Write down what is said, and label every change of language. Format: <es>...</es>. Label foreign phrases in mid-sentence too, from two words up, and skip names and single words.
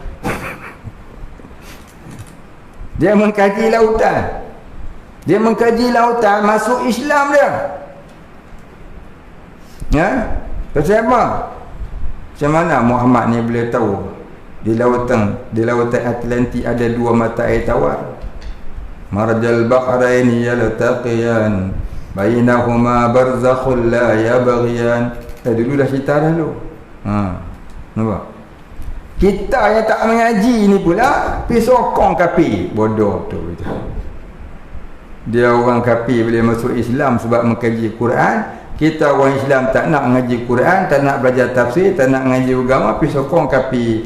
<ms>Dia mengkaji lautan. Dia mengkaji lautan, masuk Islam dia. Ya? Pasal apa? Macam mana Muhammad ni boleh tahu di lautan Atlantik ada dua mata air tawar?</ms> <ar>مرج البحرين يلتقيان بينهما برزخ لا يبغيان.</ar> <ms>Dulu dah cerita dah dulu. Nampak? Kita yang tak mengaji ni pula pergi sokong kafir. Bodoh tu gitu. Dia orang kafir boleh masuk Islam sebab mengkaji Quran. Kita orang Islam tak nak mengaji Quran, tak nak belajar tafsir, tak nak mengaji agama, pergi sokong kafir.</ms>